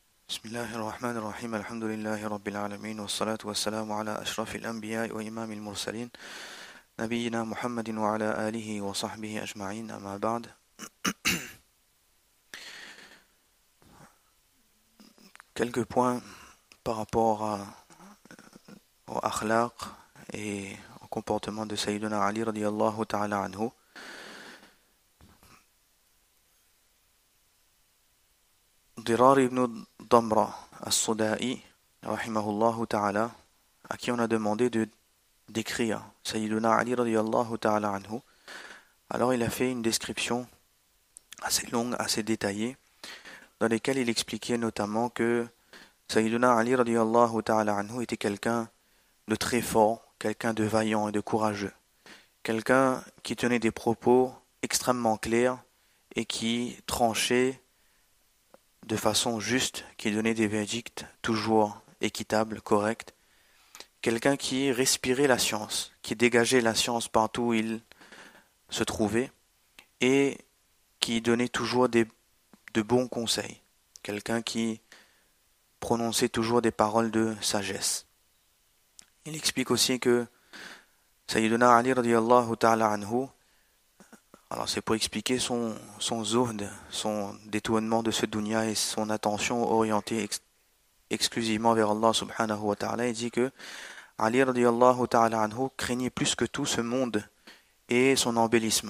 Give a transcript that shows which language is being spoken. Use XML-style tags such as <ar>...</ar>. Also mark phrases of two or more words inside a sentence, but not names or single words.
<ar>بسم الله الرحمن الرحيم الحمد لله رب العالمين والصلاة والسلام على أشرف الأنبياء وإمام المرسلين نبينا محمد وعلى آله وصحبه أجمعين أما بعد.</ar> <fr>Quelques points par rapport au akhlaq et au comportement de Sayyidina Ali</fr> <ar>رضي الله تعالى عنه.</ar> <fr>Dirar ibn Damra as-Suda'i</fr> <ar>رحمه الله تعالى,</ar> <fr>à qui on a demandé de décrire Sayyidina Ali</fr> <ar>رضي الله تعالى عنه.</ar> <fr>Alors il a fait une description assez longue, assez détaillée, dans lesquelles il expliquait notamment que Sayyidina Ali</fr> <ar>رضي الله تعالى</ar> <fr>anhu était quelqu'un de très fort, quelqu'un de vaillant et de courageux, quelqu'un qui tenait des propos extrêmement clairs et qui tranchait de façon juste, qui donnait des verdicts toujours équitables, corrects, quelqu'un qui respirait la science, qui dégageait la science partout où il se trouvait et qui donnait toujours de bons conseils, quelqu'un qui prononçait toujours des paroles de sagesse. Il explique aussi que Sayyidina Ali</fr> <ar>رضي الله تعالى عنه,</ar> <fr>alors c'est pour expliquer son zuhd, son détournement de ce dunya et son attention orientée exclusivement vers Allah</fr> <ar>سبحانه وتعالى.</ar> <fr>Il dit que Ali</fr> <ar>رضي الله تعالى عنه</ar> <fr>craignait plus que tout ce monde et son embellissement.</fr>